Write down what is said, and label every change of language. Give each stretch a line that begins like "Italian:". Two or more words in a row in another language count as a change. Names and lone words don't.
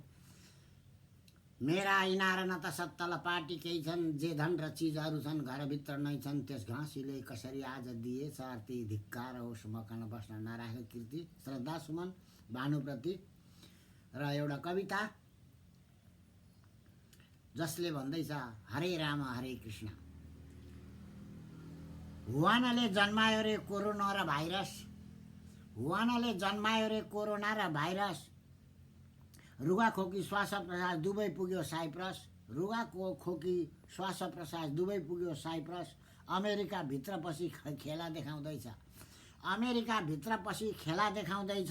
Nepali: मेरा इनार न त सत्तल पाटी केही छन्, जे धन र चिजहरू छन् घरभित्र नै छन्। त्यस घाँसीले कसरी आज दिएछ आरती, धिक्कार होस् मकन बस्न नराखे कीर्ति। श्रद्धा सुमन भानुप्रति। र एउटा कविता जसले भन्दैछ, हरे राम हरे कृष्ण। हुवानले जन्मायो रे कोरोना र भाइरस, हुवानले जन्मायो रे कोरोना र भाइरस। रुगा खोकी श्वास प्रश्वास दुवै पुग्यो साइप्रस, रुगा खोकी श्वास प्रश्वास दुवै पुग्यो साइप्रस। अमेरिका भित्र पसी खेला देखाउँदैछ, अमेरिका भित्र पसी खेला देखाउँदैछ।